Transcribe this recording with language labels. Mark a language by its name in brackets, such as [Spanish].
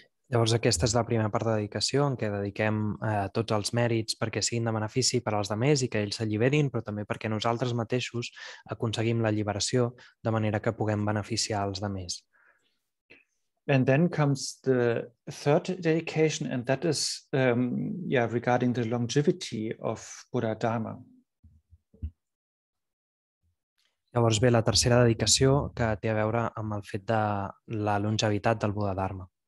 [Catalan] Llavors aquesta és la primera part de dedicació, en què dediquem tots els mèrits perquè siguin de benefici per als altres i que ells s'alliberin, però també perquè nosaltres mateixos aconseguim l'alliberació de manera que puguem beneficiar els altres. [English] And then comes the third dedication, and that is regarding the longevity of Buddha Dharma. [Catalan] Llavors ve la tercera dedicació, que té a veure amb el fet de la longevitat del Buddha Dharma.